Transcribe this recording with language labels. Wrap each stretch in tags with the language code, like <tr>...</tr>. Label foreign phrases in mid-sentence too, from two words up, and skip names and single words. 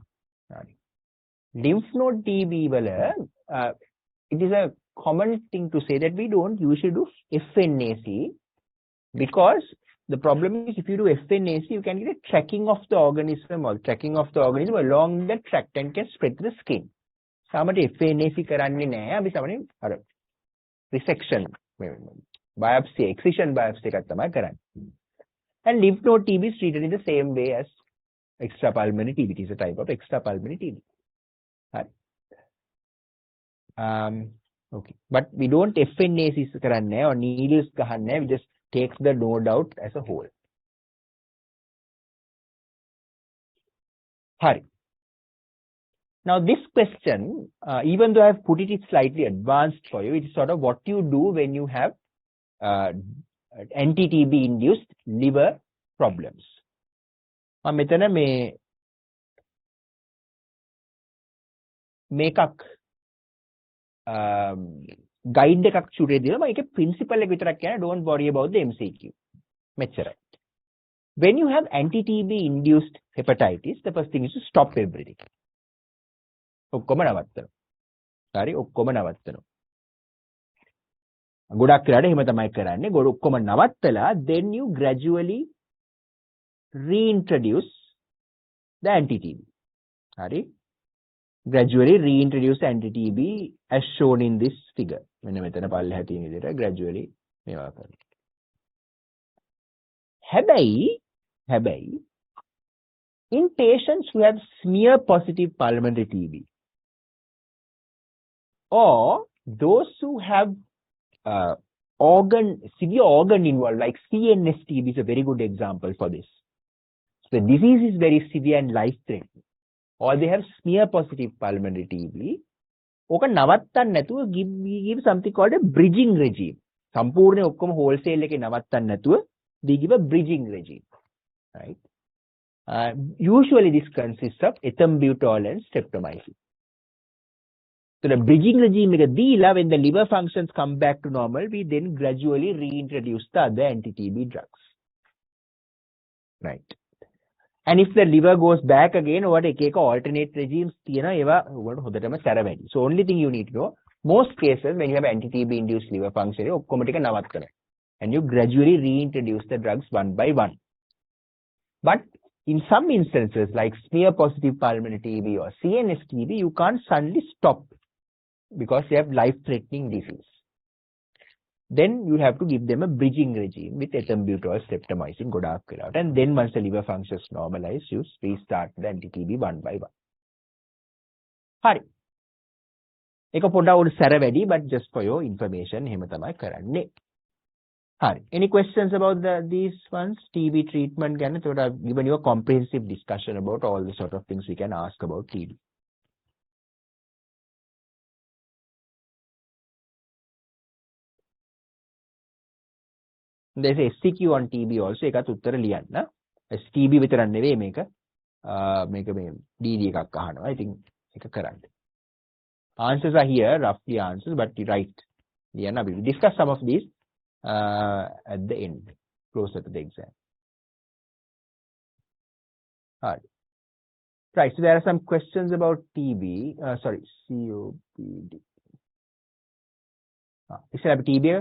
<en>Lymph node TB, it is a common thing to say that we don't usually do FNAC because the problem is if you do FNAC, you can get a tracking of the organism along the tract and can spread to the skin.</en> <si>Samate FNAC කරන්නේ නැහැ. අපි සමහරවිට අර</si> <en>resection biopsy, excision biopsy</en> <si>එකක් තමයි කරන්නේ.</si> <en>And lymph node TB is treated in the same way as extrapulmonary TB. It is a type of extrapulmonary TB. Right. Okay, but we don't FNAC or needles, we just take the node out as a whole.</en> <si>Hari.</si> <en>Now this question, even though I have put it slightly advanced for you, it is sort of what you do when you have anti-TB induced liver problems.</en> <si>මෙතන මේකක් guide එකක් චුරේ දීලා මම ඒකේ principle එක විතරක් කියන්නේ,</si> <en>don't worry about the MCQ.</en> <si>මෙච්චරයි.</si> <en>When you have anti-TB induced hepatitis, the first thing is to stop everything.</en> <si>ඔක්කොම නවත්තනවා. හරි, ඔක්කොම නවත්තනවා. ගොඩක් වෙලාට එහෙම තමයි කරන්නේ. ඔක්කොම නවත්තලා</si> <en>then you gradually reintroduce the anti-TB.</en> <si>හරි.</si> <en>Gradually reintroduce anti-TB as shown in this figure.</en> <si>මෙන්න මෙතන පල්ලෙහා තියෙන විදිහට gradually මේවා කරනවා.</si> <en>හැබැයි in patients who have smear positive pulmonary TB or those who have severe organ involved, like CNS TB is a very good example for this. So the disease is very severe and life-threatening. Or they have smear positive pulmonary TB.</en> <si>ඕක නවත්තන්න නැතුව</si> <en>we give something called a bridging regime.</en> <si>සම්පූර්ණ ඔක්කොම wholesale එකේ නවත්තන්න නැතුව</si> <en>we give a bridging regime. Right? Usually this consists of ethambutol and streptomycin. So the bridging regime</en> <si>එක දීලා</si> <en>when the liver functions come back to normal, we then gradually reintroduce the other anti-TB drugs. Right? And if the liver goes back again, what alternate regimes So only thing you need to know, most cases when you have anti-TB induced liver function, and you gradually reintroduce the drugs one by one. But in some instances like smear positive pulmonary TB or CNS TB, you can't suddenly stop because they have life-threatening disease. Then you have to give them a bridging regime with ethambutol, streptomycin,</en> <si>ගොඩාක් වෙලාවට.</si> <en>And then once the liver functions normalize, you restart the anti-TB one by one.</en> <si>හරි. ඒක පොඩ්ඩක් උඩ සැර වැඩි,</si> <en>but just for your information</en> <si>එහෙම තමයි කරන්නේ. හරි.</si> <en>Any questions about these ones? TB treatment ගැන? So I've given you a comprehensive discussion about all the sort of things we can ask about TB. There's a SCQ on TB also.</en> <si>ඒකත් උත්තර ලියන්න. TB විතරක් නෙවෙයි මේක. මේක මේ DD එකක් අහනවා.</si> <en>I think</en> <si>ඒක කරන්න.</si> <en>Answers are here, roughly answers, but you write.</en> <si>ලියන්න අපි</si> <en>discuss some of these at the end, closer to the exam. All right. Right. So there are some questions about TB. COPD. Is there a TB?</en>